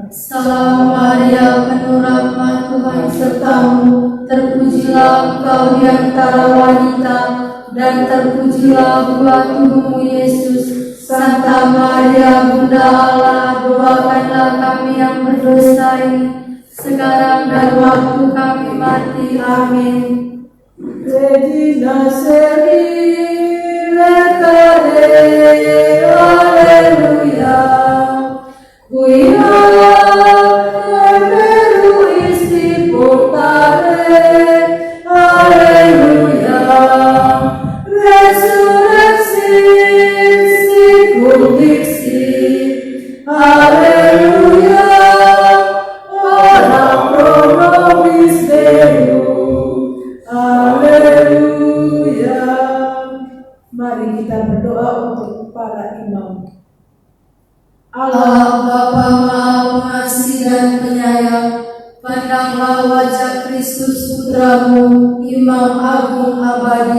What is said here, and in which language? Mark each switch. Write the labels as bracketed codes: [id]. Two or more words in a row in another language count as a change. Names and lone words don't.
[id] Salam Maria, penuh rahmat, Tuhan serta-Mu, terpujilah Engkau di antara wanita, dan terpujilah buah tubuh-Mu Yesus. Santa Maria, Bunda Allah, doakanlah kami yang berdosa ini, sekarang dan waktu kami mati. Amin. [la] Regina Celi, Alleluia. Guida meruisti portare. Alleluia. Resurrexit sicut dixit. Alleluia. Ora pro nobis Deum. [id] Haleluya. Mari kita berdoa untuk para imam. Allah Bapa Maha Pengasih dan Penyayang, pandanglah wajah Kristus Putra-Mu, Imam Agung Abadi.